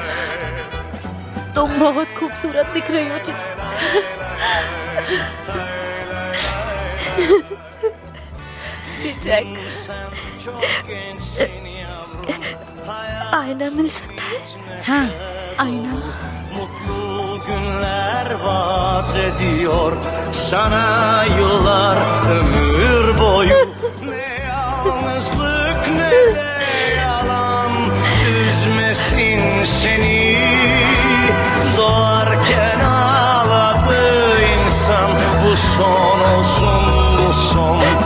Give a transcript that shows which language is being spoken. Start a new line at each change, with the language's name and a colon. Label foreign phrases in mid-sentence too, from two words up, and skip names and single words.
Hindi: तुम बहुत खूबसूरत दिख रही हो चिचक। चिचक, आईना मिल सकता है? हाँ आईना।
Turkish: Mutlu günler vaat ediyor sana yıllar ömür boyu. Ne yalnızlık ne de yalan üzmesin seni. Doğarken ağladı insan, bu son olsun bu son.